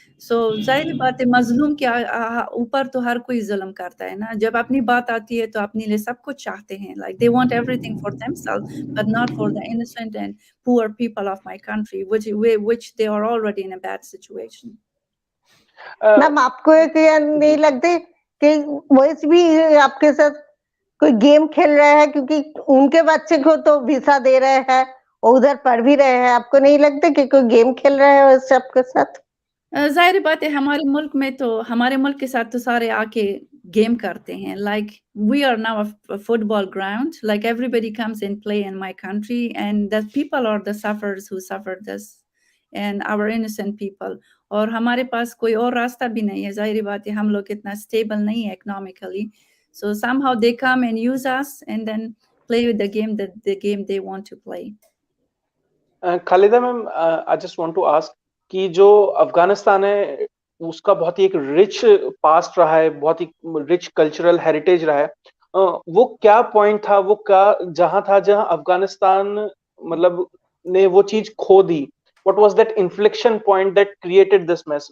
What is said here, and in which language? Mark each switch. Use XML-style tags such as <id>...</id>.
<ur>سو ظاہر بات ہے مظلوم کے اوپر تو ہر کوئی ظلم کرتا ہے نا, جب اپنی بات آتی ہے تو اپنے لیے سب کچھ چاہتے ہیں,</ur> <en>like they want everything for themselves but not for the innocent and poor people of my country, which they are already in a bad situation.</en> <ur>میم آپ کو نہیں لگتے کہ ویسے بھی آپ کے ساتھ کوئی گیم کھیل رہا ہے, کیونکہ ان کے بچے کو تو ویزا دے رہے ہیں اور ادھر پڑھ بھی رہے ہیں, آپ کو نہیں لگتا کہ کوئی گیم کھیل رہا ہے ویسے آپ کے ساتھ؟ ظاہر بات ہے ہمارے ملک میں تو ہمارے ملک کے ساتھ تو سارے آ کے گیم کرتے ہیں,</ur> <en>like we are now a football ground, like everybody comes and play in my country and the people are the sufferers who suffered this and our innocent people.</en> <ur>اور ہمارے پاس کوئی اور راستہ بھی نہیں ہے,</ur> <en>ظاہر بات ہے ہم لوگ اتنا اسٹیبل نہیں ہے economically, so somehow they come and use us and then play with the game they want to play.</en> <ur>Khaleda ma'am,</ur> <en>I just want to ask</en> <ur>کہ جو افغانستان ہے اس کا بہت ہی ایک رچ پاسٹ رہا ہے, بہت ہی رچ کلچرل ہیریٹیج رہا ہے, وہ کیا پوائنٹ تھا, وہ کیا جہاں تھا جہاں افغانستان مطلب نے وہ چیز کھو دی,</ur> <en>what was that inflection point that created this mess?</en>